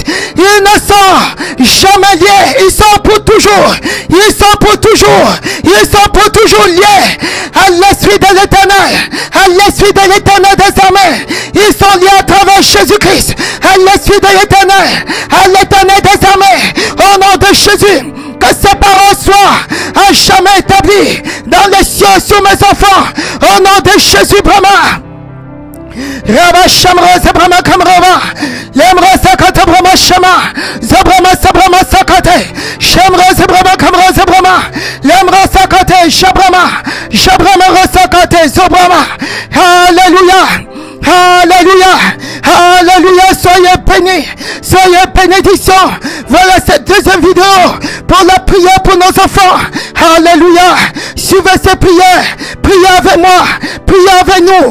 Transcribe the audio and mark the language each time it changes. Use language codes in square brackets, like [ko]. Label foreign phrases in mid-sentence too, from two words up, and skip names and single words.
[fr] Ils ne sont jamais liés, ils sont pour toujours, ils sont pour toujours liés à l'Esprit de l'Éternel des armées. Ils sont liés à travers Jésus-Christ, à l'Esprit de l'Éternel des armées. Au nom de Jésus, que ces paroles soient à jamais établies dans les cieux sur mes enfants. Au nom de Jésus, Brahma. Rabba Shamra Zabrama Kamrava. Lemra Sakata Brahma Shama. Zabrama Sabrama Sakate. Shamra Zabrama Kamra Zabrama. Lemra Sakate. Shabrama. Shabrama Rasakate. Zobrama. Alléluia. Alléluia, alléluia, soyez bénis, soyez bénédiction. Voilà cette deuxième vidéo pour la prière pour nos enfants. Alléluia, suivez ces prières, priez avec moi, priez avec nous.